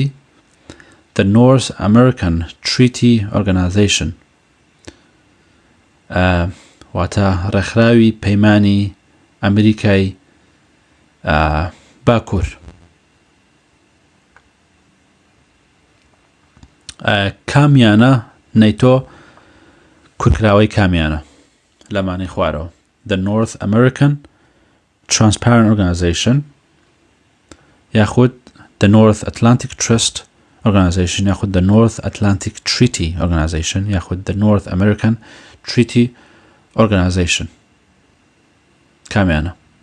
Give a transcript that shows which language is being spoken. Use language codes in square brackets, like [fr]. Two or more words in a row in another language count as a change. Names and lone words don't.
[en] The North American Treaty Organization [ckb] واتە ڕێکخراوی پەیمانی ئەمریکای باکوور. کامیانە نەیتۆ کورتکراوەی کامیانە لەمانەی خوارەوە. [en] The North American Transparent Organization یاخود the North Atlantic Trust Organization یاخود the North Atlantic Treaty Organization یاخود the North American Treaty Organization کامیانە؟